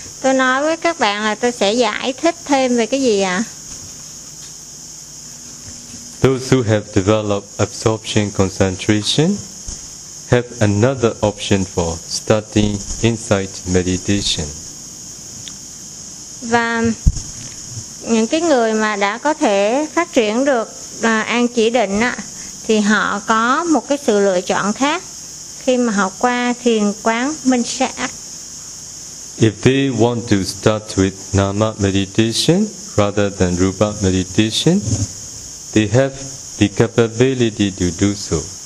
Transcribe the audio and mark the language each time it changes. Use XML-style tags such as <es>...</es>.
<vi>Tôi nói với các bạn là tôi sẽ giải thích thêm về cái gì ạ?</vi> <en>Those who have developed absorption concentration have another option for studying insight meditation.</en> <vi>Và những cái người mà đã có thể phát triển được an chỉ định á, thì họ có một cái sự lựa chọn khác khi mà họ qua thiền quán minh sát.</vi> <en>If they want to start with nama meditation rather than rupa meditation, they have the capability to do so.</en>